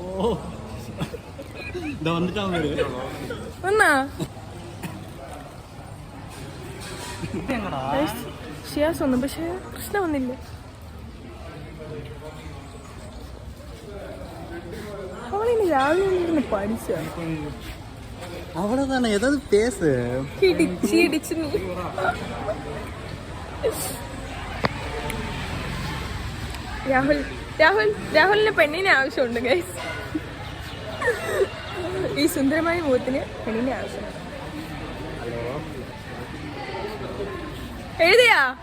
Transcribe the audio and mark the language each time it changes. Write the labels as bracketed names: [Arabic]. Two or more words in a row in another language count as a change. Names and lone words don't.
[Malayalam] വന്നാ ഷിയാസ് വന്നു, പക്ഷെ കൃഷ്ണ വന്നില്ല. അവളിനി രാവിലെ നിന്ന് പഠിച്ച [Tamil] அவ்வளவுதானே, ஏதாவது பேசு. இடிச்சு நீ. [Malayalam] രാഹുലിന് പെണ്ണിനെ ആവശ്യമുണ്ട് ഗൈസ്. ഈ സുന്ദരമായ മുഖത്തിന് പെണ്ണിനെ ആവശ്യമുണ്ട്. എഴുതിയാ?